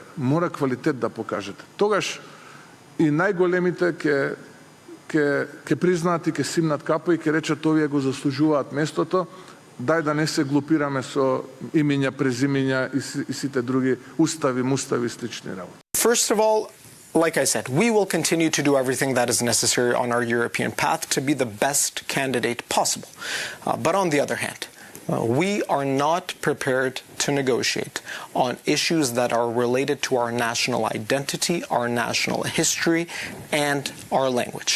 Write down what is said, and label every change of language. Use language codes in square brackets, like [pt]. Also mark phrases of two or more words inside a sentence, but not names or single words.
[mk] Мора квалитет да покажете. Тогаш и најголемите ќе признаат и ќе симнат капа и ќе речат овие го заслужуваат местото. Дај да не се глупираме со имиња, презимиња и сите други устави, мустави, слични работи. [en] First of all, like I said, we will continue to do everything that is necessary on our European path to be the best candidate possible. But on the other hand, we are not prepared to negotiate on issues that are related to our national identity, our national history, and our language.